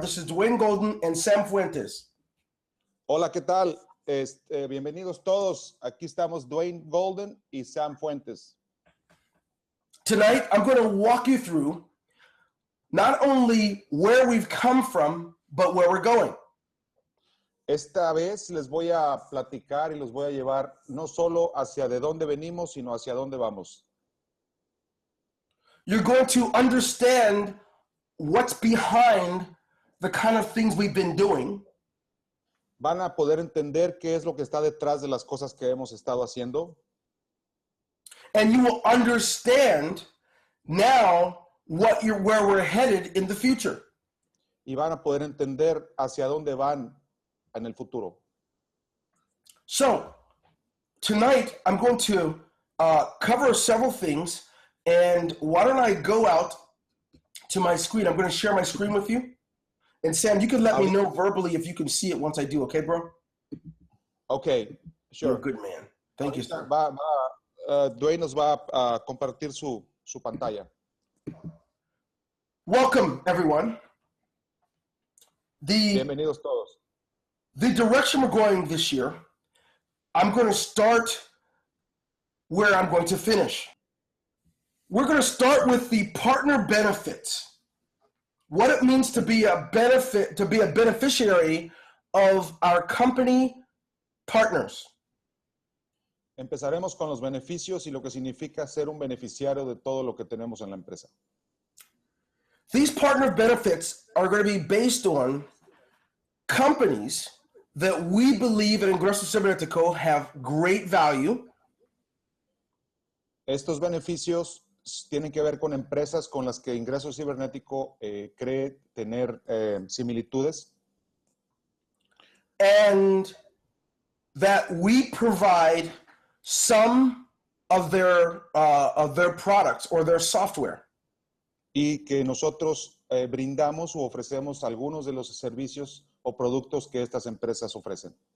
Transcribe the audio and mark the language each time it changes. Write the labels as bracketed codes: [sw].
[en] This is Dwayne Golden and Sam Fuentes. [es] Hola, ¿qué tal? Bienvenidos todos. Aquí estamos Dwayne Golden y Sam Fuentes. [en] Tonight, I'm going to walk you through not only where we've come from, but where we're going. [es] Esta vez les voy a platicar y los voy a llevar no solo hacia de dónde venimos, sino hacia dónde vamos. [en] You're going to understand what's behind the kind of things we've been doing. [es] Van a poder entender qué es lo que está detrás de las cosas que hemos estado haciendo. [en] And you will understand now where we're headed in the future. [es] Y van a poder entender hacia dónde van en el futuro. [en] So, tonight I'm going to cover several things, and why don't I go out to my screen? I'm going to share my screen with you. And Sam, you can let me know verbally if you can see it once I do, okay, bro? Okay, sure. You're a good man. Thank you, sir. [es] Dwayne nos va a compartir su pantalla. [en] Welcome, everyone. [es] Bienvenidos todos. [en] The direction we're going this year, I'm going to start where I'm going to finish. We're going to start with the partner benefits. What it means to be a beneficiary of our company partners. [es] Empezaremos con los beneficios y lo que significa ser un beneficiario de todo lo que tenemos en la empresa. [en] These partner benefits are going to be based on companies that we believe at Ingreso Cybernetico have great value. [es] Estos beneficios tienen que ver con empresas con las que Ingreso Cibernético cree tener similitudes. [en] And that we provide some of their products or their software. [es] Y que nosotros brindamos o ofrecemos algunos de los servicios o productos que estas empresas ofrecen.